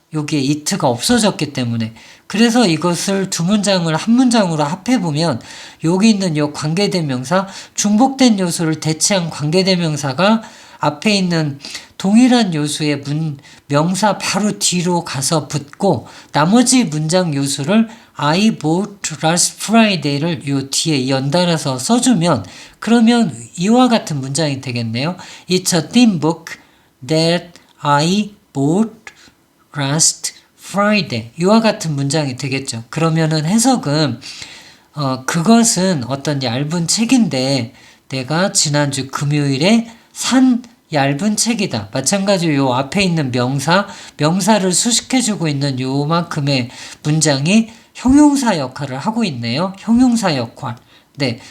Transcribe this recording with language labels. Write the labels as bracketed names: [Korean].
[Korean] 여기에 it가 없어졌기 때문에 그래서 이것을 두 문장을 한 문장으로 합해보면 여기 있는 요 관계대명사 중복된 요소를 대체한 관계대명사가 앞에 있는 동일한 요소의 명사 바로 뒤로 가서 붙고 나머지 문장 요소를 [English] I bought last Friday [Korean] 를 요 뒤에 연달아서 써주면 그러면 이와 같은 문장이 되겠네요. [English] It's a thin book that I bought last Friday. [Korean] 이와 같은 문장이 되겠죠. 그러면은 해석은 그것은 어떤 얇은 책인데 내가 지난주 금요일에 산 얇은 책이다. 마찬가지로 요 앞에 있는 명사를 수식해주고 있는 요만큼의 문장이 형용사 역할을 하고 있네요. 형용사 역할. 네.